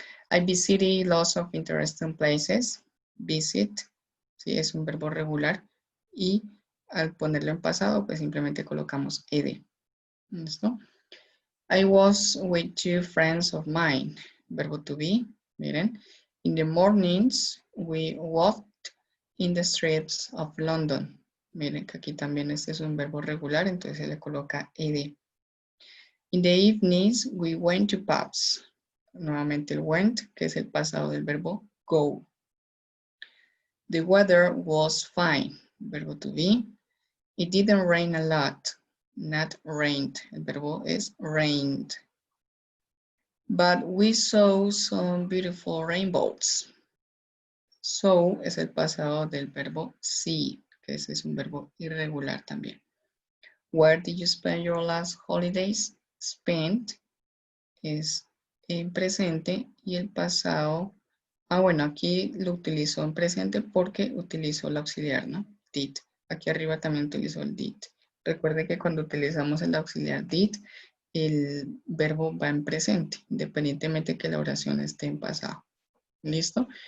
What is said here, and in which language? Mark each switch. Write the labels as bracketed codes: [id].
[en] I visited lots of interesting places. [es] Visit, ¿sí? Es un verbo regular. Y al ponerlo en pasado, pues simplemente colocamos ed. ¿Listo? [en] I was with two friends of mine. [es] Verbo to be, miren. [en] In the mornings, we walked in the streets of London. [es] Miren que aquí también este es un verbo regular, entonces se le coloca ed. [en] In the evenings, we went to pubs. [es] Nuevamente el went, que es el pasado del verbo go. [en] The weather was fine. [es] Verbo to be. [en] It didn't rain a lot. Not rained. [es] El verbo es rained. [en] But we saw some beautiful rainbows. [es] So es el pasado del verbo see, que ese es un verbo irregular también. [en] Where did you spend your last holidays? [es] Spent es en presente y el pasado. Bueno, aquí lo utilizó en presente porque utilizó el auxiliar, ¿no? Did. Aquí arriba también utilizó el did. Recuerde que cuando utilizamos el auxiliar did, el verbo va en presente, independientemente que la oración esté en pasado. ¿Listo?